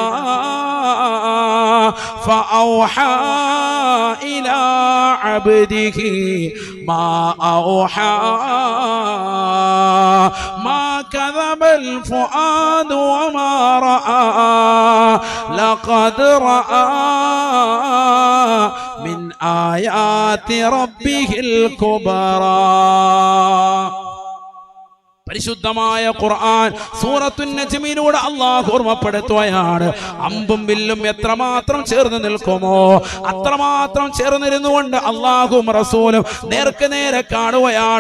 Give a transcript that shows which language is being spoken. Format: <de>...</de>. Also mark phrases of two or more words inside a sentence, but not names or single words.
<ar>فأوحى إلى عبده ما أوحى ما كذب الفؤاد وما رأى لقد رأى من آيات ربه الكبرى.</ar> <ml>പരിശുദ്ധമായ ഖുർആൻ സൂറത്തുൻ നജ്മിലൂടെ അല്ലാഹു ഓർമ്മപ്പെടുത്തുകയാണ്. അമ്പും വില്ലും എത്രമാത്രം ചേർന്ന് നിൽക്കുമോ അത്രമാത്രം ചേർന്നിരുന്നുകൊണ്ട് അല്ലാഹുവും റസൂലും നേരെ കാണുകയാണ്.</ml>